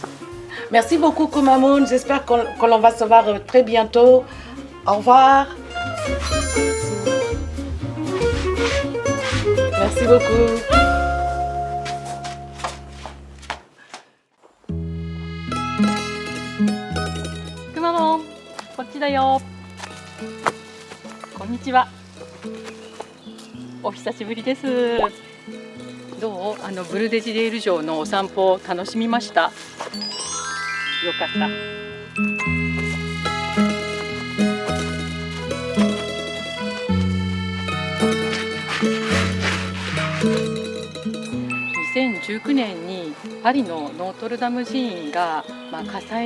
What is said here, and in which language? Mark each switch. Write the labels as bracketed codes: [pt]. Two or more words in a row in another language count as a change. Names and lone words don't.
[fr] Merci beaucoup Kumamon. J'espère qu'on va se voir très bientôt. Au revoir. Merci beaucoup. Kumamon, [ja] こっちだよ。こんにちは。お久しぶりです。どう？ブルデジレール城のお散歩楽しみました？よかった。2019年にパリのノートルダム寺院が、火災